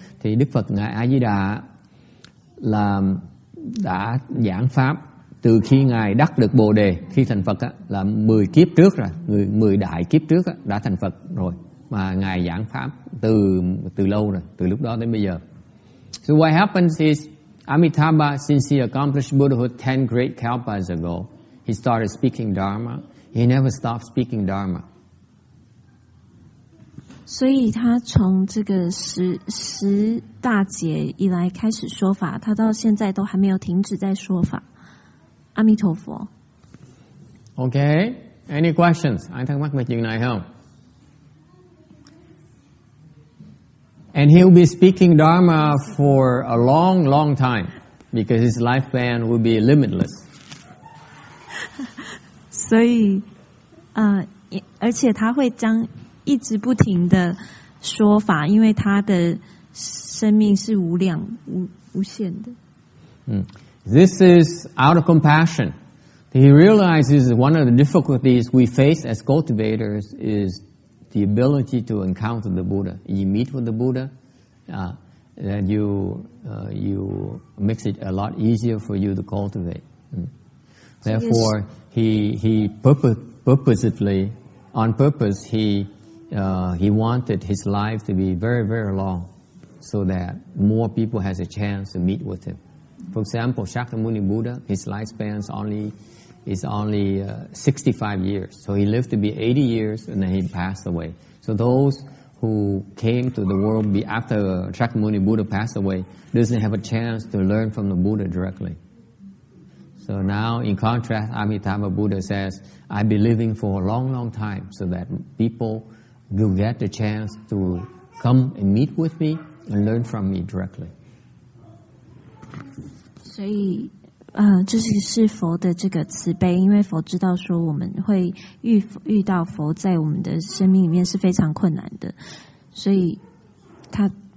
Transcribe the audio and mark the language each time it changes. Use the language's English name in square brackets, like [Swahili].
[Vietnamese] Thì Đức Phật ngài A Di Đà là đã giảng pháp từ khi ngài đắc được Bồ đề, khi thành Phật á, là 10 kiếp trước rồi, 10 đại kiếp trước á, đã thành Phật rồi, mà ngài giảng pháp từ lâu rồi, từ lúc đó đến bây giờ. [English] So what happens is Amitabha, since he accomplished Buddhahood 10 great kalpas ago, he started speaking Dharma. He never stopped speaking Dharma. [Chinese] 所以他从这个十大劫以来开始说法，他到现在都还没有停止在说法。阿弥陀佛。 [English] Okay, any questions? [Vietnamese] Ai thắc mắc về chuyện này không? [English] And he'll be speaking Dharma for a long, long time because his lifespan will be limitless. [Chinese] 所以，而且他会一直不停的说法，因为他的生命是无限的。 [English] This is out of compassion. He realizes one of the difficulties we face as cultivators is the ability to encounter the Buddha. You meet with the Buddha, then you makes it a lot easier for you to cultivate. Therefore, he purposely, on purpose, he wanted his life to be very, very long, so that more people has a chance to meet with him. For example, Shakyamuni Buddha, his lifespan is only 65 years. So he lived to be 80 years and then he passed away. So those who came to the world after Shakyamuni Buddha passed away doesn't have a chance to learn from the Buddha directly. So now, in contrast, Amitabha Buddha says, I'll be living for a long, long time so that people will get the chance to come and meet with me and learn from me directly. [Chinese] 所以，这是佛的这个慈悲，因为佛知道说我们会遇到佛在我们的生命里面是非常困难的，所以他